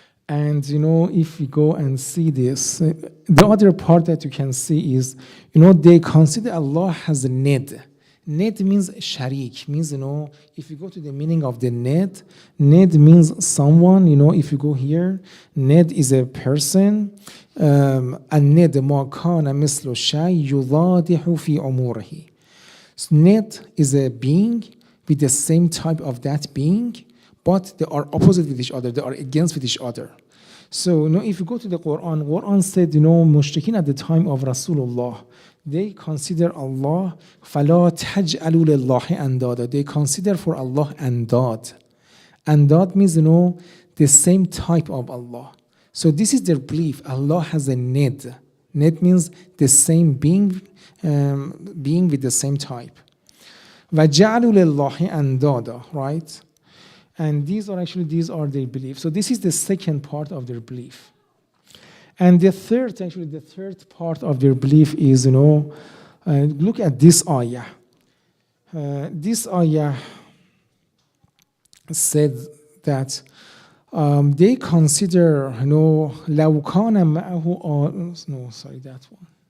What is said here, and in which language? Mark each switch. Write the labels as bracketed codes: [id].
[en] And if we go and see this, the other part that you can see is, they consider Allah has a nid. Nid means sharik, means, if you go to the meaning of the nid means someone, if you go here, nid is a person. [ar] الند ما كان مثل الشيء يضاده في عمره. [en] Nid is a being with the same type of that being, but they are opposite with each other, they are against with each other. So if you go to the Quran said, mushrikeen at the time of Rasulullah, they consider Allah [ar] فَلَا تَجْعَلُوا لِلَّهِ أَنْدَادًا. [en] They consider for Allah andad. Andad means the same type of Allah. So this is their belief. Allah has a nid. Nid means the same being with the same type. [ar] وَجَعَلُوا لِلَّهِ أَنْدَادًا, right? [en] And these are their beliefs. So this is the second part of their belief. And the third part of their belief is, look at this ayah. This ayah said that they consider, [ar] لَوْ كَانَ مَعَهُ [en] no, sorry, that one.